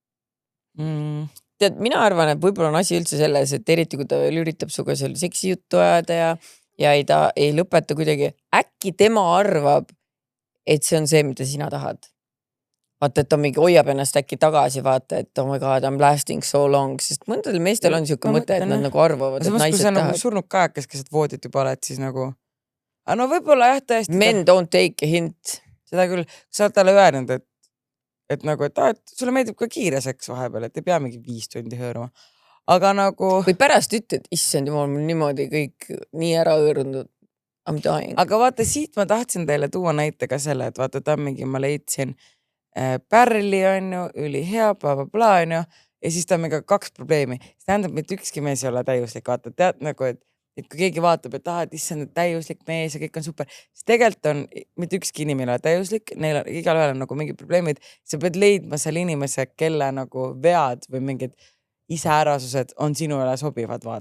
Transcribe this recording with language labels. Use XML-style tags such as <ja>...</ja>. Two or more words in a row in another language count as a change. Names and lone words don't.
<et>Tead, mina arvan, et võib-olla on asi üldse selles, et eriti kui ta veel üritab suga seal seksi juttu ajada ja ta ei lõpeta kuidagi. Äkki tema arvab, et see on see, mida sina tahad. Vaata, et ta mingi hoiab ennast äkki tagasi, vaata, et</et> <en>oh my god, I'm lasting so long,</en> <et>sest mõndadel meestel on siuke mõte, et nad nagu arvavad, et naised tahavad. Nagu surnud kajakas, kes voodit juba oled, siis nagu... no võib-olla jah, tõesti...</et> <en>Men don't take a hint.</en> <et>Seda küll, sa oled talle öelnud, et nagu, et sulle meeldib ka kiire seks vahepeal, et ei pea mingi 5 tundi hõõruma. Aga nagu... Või pärast ütled, issand jumal, mul niimoodi kõik nii ära hõõrunud.</et> <en>I'm dying.</en> <et>Aga vaata, siit ma tahtsin teile tuua näite ka selle, et vaata, ta mingi, ma leidsin pärli on ju, üli hea, bla, on ju, ja siis ta on mingi 2 probleemi. See tähendab, et ükski mees ei ole täiuslik, vaata, tead nagu, et kui keegi vaatab, et et issand, täiuslik mees ja kõik on super, siis tegelikult on, mitte ükski inimene ole täiuslik, neil on, igal ühel on nagu mingid probleemid, sa pead leidma seal inimese, kelle nagu vead või mingid iseärasused on sinu üle sobivad, vaata.</et>